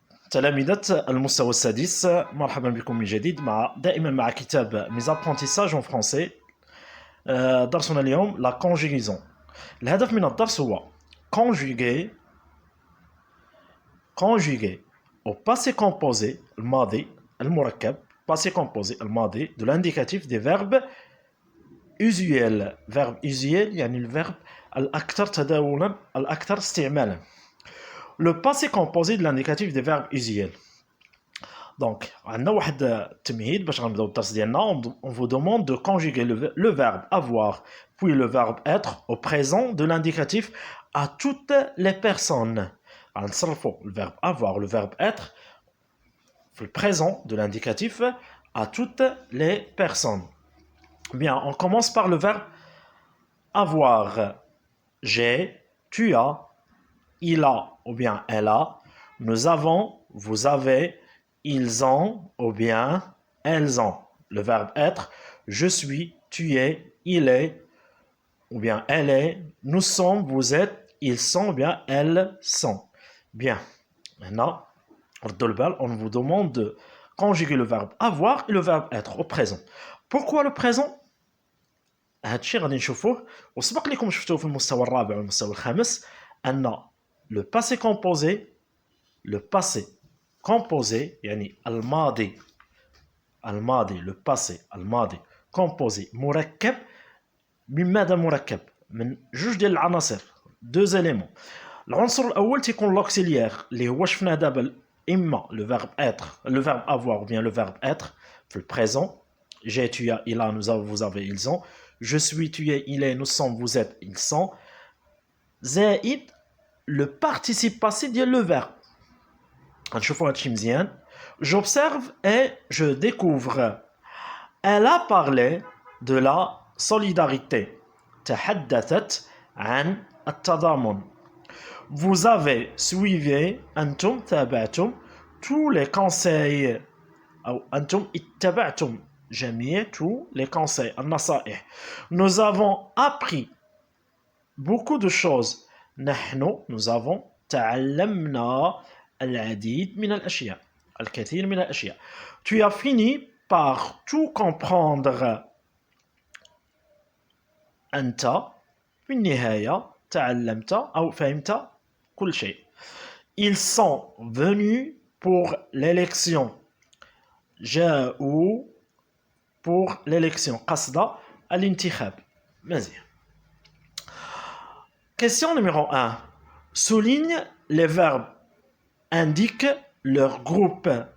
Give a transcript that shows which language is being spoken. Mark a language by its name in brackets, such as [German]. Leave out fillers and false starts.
[Arabic] تلامذة المستوى السادس، مرحبا بكم من جديد دائما مع كتاب ميز ابرونتيساج en français. درسنا اليوم لا كونجيغيزون. الهدف من الدرس هو [French] conjuguer au passé composé [Arabic] الماضي المركب [French] passé composé الماضي de l'indicatif des verbes usuels. verbe usuel [Arabic] يعني الverbe الأكثر تداولا الأكثر استعمالا. [French] Le passé composé de l'indicatif des verbes usuels. [Arabic] Donc, عندنا واحد التمهيد باش غنبداو الدرس ديالنا. [French] On vous demande de conjuguer le verbe avoir puis le verbe être au présent de l'indicatif à toutes les personnes. [Arabic] غنصرفوا [French] le verbe avoir, le verbe être في le présent de l'indicatif à toutes les personnes. Bien, on commence par le verbe avoir. J'ai, tu as, il a ou bien elle a, nous avons, vous avez, ils ont ou bien elles ont. Le verbe être, je suis, tu es, il est ou bien elle est, nous sommes, vous êtes, ils sont ou bien elles sont. Bien, maintenant, on vous demande de conjuguer le verbe avoir et le verbe être au présent. Pourquoi le présent؟ [Arabic] هادشي غادي نشوفوه وسبق لكم شفتوه في المستوى الرابع والمستوى الخامس أن [French] le passé composé [Arabic] يعني الماضي le passé الماضي composé مركب من ماذا مركب؟ من جوج ديال العناصر [French] deux éléments. [Arabic] العنصر الأول تيكون l'auxiliaire اللي هو شفناه دابا إما [French] le verbe être le verbe avoir ou bien le verbe être [Arabic] في [French] le présent. J'ai, tu as, il a, nous avons, vous avez, ils ont. Je suis, tu es, il est, nous sommes, vous êtes, ils sont. [Arabic] زائد [French] le participe passé ديال le verbe. [Arabic] نشوفوا هادشي مزيان. [French] J'observe et je découvre. Elle a parlé de la solidarité. [Arabic] تحدثت عن التضامن. [French] Vous avez suivi, [Arabic] أنتم تابعتم [French] tous les conseils [Arabic] أو أنتم اتبعتم جميع [French] tous les conseils النصائح. Nous avons appris beaucoup de choses. nous avons [Arabic] تعلمنا العديد من الأشياء الكثير من الأشياء. [French] Tu as fini par tout comprendre. [Arabic] أنت في النهاية تعلمت أو فهمت كل شيء. [French] Ils sont venus pour l'élection. [Arabic] جاءوا [French] pour l'élection. [Arabic] قصد الانتخاب. مزيان. [French] Question numéro 1. Souligne les verbes indiquent leur groupe.